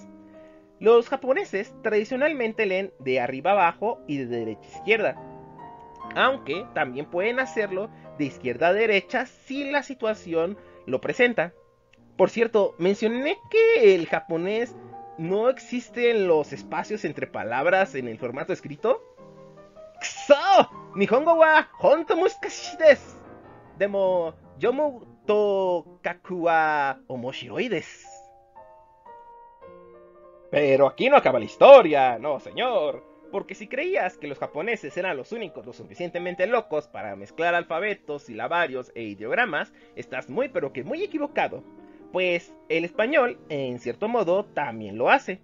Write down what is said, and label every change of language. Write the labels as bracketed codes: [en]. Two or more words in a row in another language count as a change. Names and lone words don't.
[es] Los japoneses tradicionalmente leen de arriba abajo y de derecha a izquierda, aunque también pueden hacerlo de izquierda a derecha si la situación lo presenta. Por cierto, mencioné que el japonés no existen los espacios entre palabras en el formato escrito. ¡Kuso! [ja] 日本語は本当難しいです。でも、読むと書くは面白いです. [es] Pero aquí no acaba la historia, no señor. Porque si creías que los japoneses eran los únicos lo suficientemente locos para mezclar alfabetos, silabarios e ideogramas, estás muy pero que muy equivocado. Pues el español, en cierto modo, también lo hace.